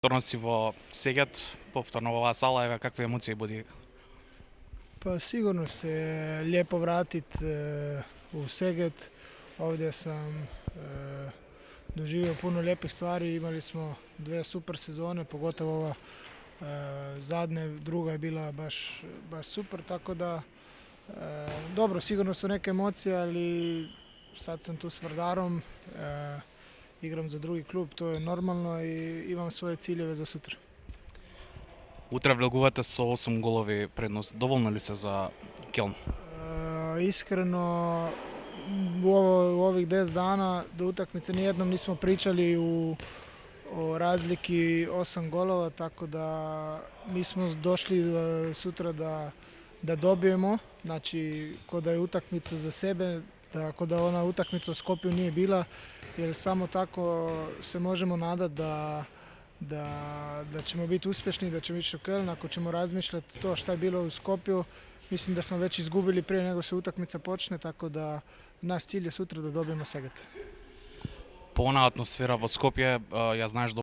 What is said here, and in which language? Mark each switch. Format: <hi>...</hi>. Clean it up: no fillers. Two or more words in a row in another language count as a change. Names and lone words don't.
<mk>Повторно си во Сегет, повторно во оваа сала, еве какви емоции буди?</mk> <hr>Pa sigurno se lijepo vratit u Seget. Ovdje sam doživio puno lijepih stvari. Imali smo dvije super sezone, pogotovo ova zadnja, druga je bila baš super, tako da dobro, sigurno su neke emocije, ali sad sam tu s Vardarom, igram za drugi klub, to je normalno i imam svoje ciljeve za sutra.</hr> <mk>Утре влегувате со 8 голови предност. Доволни ли се за Келн?</mk> <hr>Iskreno, u ovih 10 dana do utakmice nijednom nismo pričali o razliki 8 golova, tako da mi smo došli sutra da dobijemo, znači ko da je utakmica za sebe, tako da ona utakmica u Skopju nije bila, jer samo tako se možemo nadati da ćemo biti uspješni, da ćemo ići u Köln. Ako ćemo razmišljati to šta je bilo u Skopju, mislim da smo već izgubili prije nego se utakmica počne, tako da naš cilj je sutra da dobijemo Seget.</hr> <mk>По онаа атмосфера во Скопје, ја знаеш</mk>